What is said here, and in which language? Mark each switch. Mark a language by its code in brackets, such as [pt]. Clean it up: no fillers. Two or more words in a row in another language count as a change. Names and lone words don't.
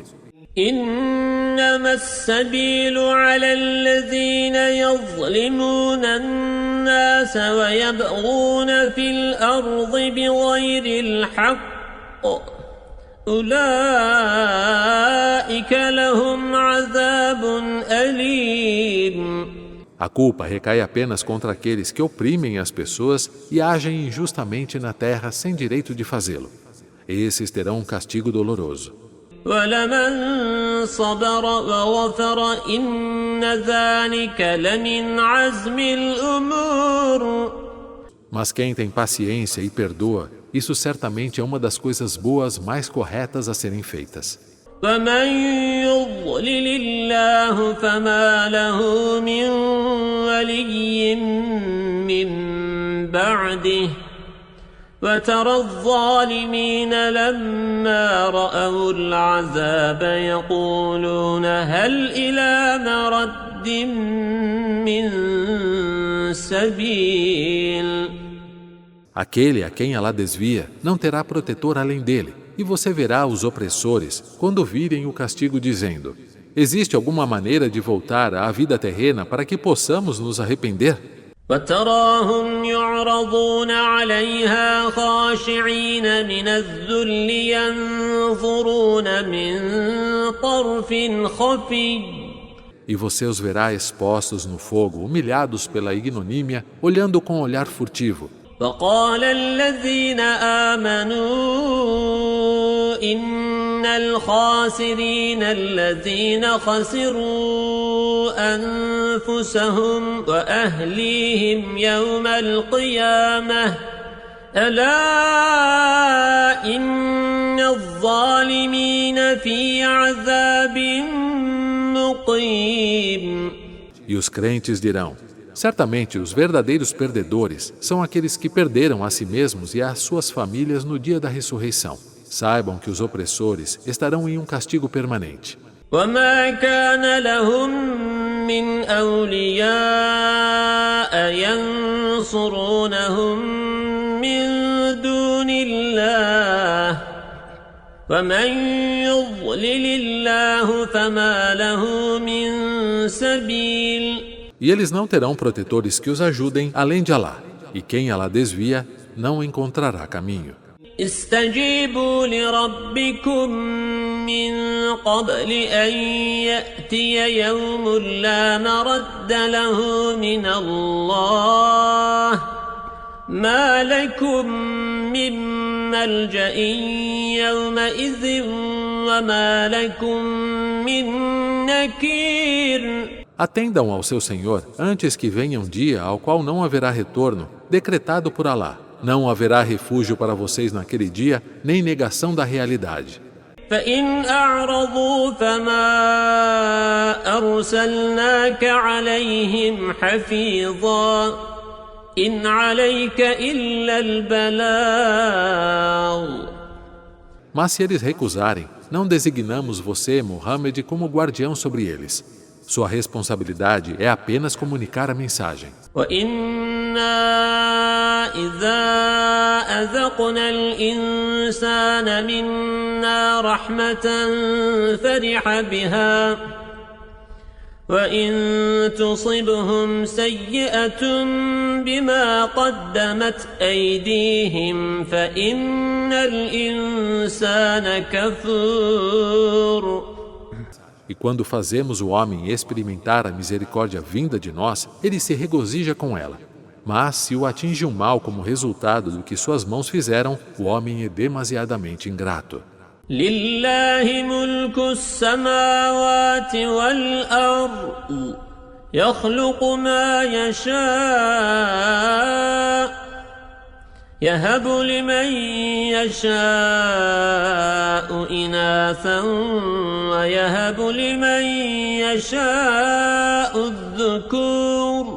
[ar] إنما السبيل على الذين يظلمون الناس ويبغون في الأرض بغير الحق أولئك لهم عذاب أليم. [pt] A culpa recai apenas contra aqueles que oprimem as pessoas e agem injustamente na terra sem direito de fazê-lo. Esses terão um castigo doloroso. [ar] وَلَمَنْ صَبَرَ وَغَفَرَ إِنَّ ذَلِكَ لَمِنْ عَزْمِ الْأُمُورِ. [pt] Mas quem tem paciência e perdoa, isso certamente é uma das coisas boas mais corretas a serem feitas. [ar] وَمَنْ يُضْلِلِ اللَّهُ فَمَا لَهُ مِنْ وَلِيٍّ مِّنْ بَعْدِهِ وترى الظالمين لما رأوا العذاب يقولون هل إلى مرد من سبيل. [pt] Aquele a quem Alá desvia não terá protetor além dele, e você verá os opressores quando virem o castigo dizendo: existe alguma maneira de voltar à vida terrena para que possamos nos arrepender? [ar] وتراهم يعرضون عليها خاشعين من الذل ينظرون من طرف خفي. [pt] E você os verá expostos no fogo, humilhados pela ignomínia, olhando com olhar furtivo. [ar] وقال الذين آمنوا إن الخاسرين الذين خسروا أنفسهم وأهليهم يوم القيامة ألا إن الظالمين في عذاب مقيم. [pt] E os crentes dirão: certamente os verdadeiros perdedores são aqueles que perderam a si mesmos e as suas famílias no dia da ressurreição. Saibam que os opressores estarão em um castigo permanente. [ar] وما كان لهم من أولياء ينصرونهم من دون الله ومن يضلل الله فما له من سبيل. [pt] E eles não terão protetores que os ajudem além de Alá, e quem Alá desvia não encontrará caminho. [ar] استجيبوا لربكم من قبل أن يأتي يوم لا مرد له من الله ما لكم من ملجأ يومئذ وما لكم من نكير. [pt] Atendam ao seu Senhor antes que venha um dia ao qual não haverá retorno, decretado por Alá. Não haverá refúgio para vocês naquele dia, nem negação da realidade. [ar] فإن أعرضوا فما أرسلناك عليهم حفيظا إن عليك إلا البلاغ. [pt] Mas se eles recusarem, não designamos você, Muhammad, como guardião sobre eles. Sua responsabilidade é apenas comunicar a mensagem. [ar] وَإِنَّا إِذَا أَذَقْنَا الْإِنسَانَ مِنَّا رَحْمَةً فَرِحَ بِهَا وَإِن تُصِبْهُمْ سَيِّئَةٌ بِمَا قَدَّمَتْ أَيْدِيهِمْ فَإِنَّ الْإِنسَانَ كَفُورٌ. [pt] E quando fazemos o homem experimentar a misericórdia vinda de nós, ele se regozija com ela. Mas se o atinge um mal como resultado do que suas mãos fizeram, o homem é demasiadamente ingrato. [ar] لله ملك السماوات والأرض يخلق ما يشاء يهب لمن يشاء إناثا ويهب لمن يشاء الذكور.